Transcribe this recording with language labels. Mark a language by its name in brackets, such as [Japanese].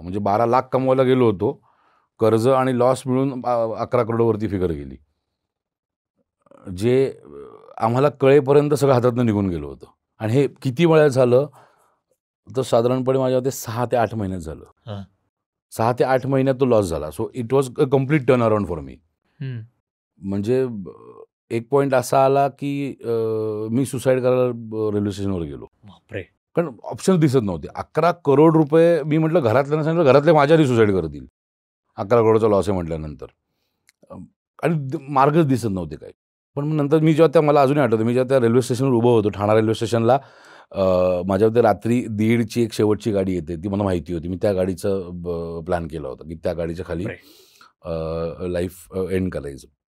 [Marathi] म्हणजे 12 लाख कमवायला गेलो होतो, कर्ज आणि लॉस मिळून 11 करोडवरती फिगर गेली. जे आम्हाला कळेपर्यंत सगळं हातातनं निघून गेलं होतं. आणि हे किती वेळा झालं, तर साधारणपणे माझ्या मते 6 ते 8 महिन्यात झालं. 6 ते 8 महिन्यात तो लॉस झाला. [English] So it was a complete turn around for me. [Marathi] म्हणजे एक पॉईंट असा आला की मी सुसाईड करायला रेल्वे स्टेशनवर गेलो. बापरे. कारण ऑप्शन दिसत नव्हते. 11 करोड रुपये मी म्हटलं, घरातल्यांना सांगितलं, घरातले माझ्यावरही सुसाईड करतील 11 करोडचा लॉस आहे म्हटल्यानंतर. आणि मार्गच दिसत नव्हते काही. पण मग नंतर मी जेव्हा मला अजूनही आठवतं, मी जेव्हा त्या रेल्वे स्टेशनवर उभं होतो, ठाणा रेल्वे स्टेशनला, माझ्यावरती रात्री 1:30ची एक शेवटची गाडी येते, ती मला माहिती होती. मी त्या गाडीचं प्लॅन केला होता की त्या गाडीच्या खाली लाईफ एंड करायचं.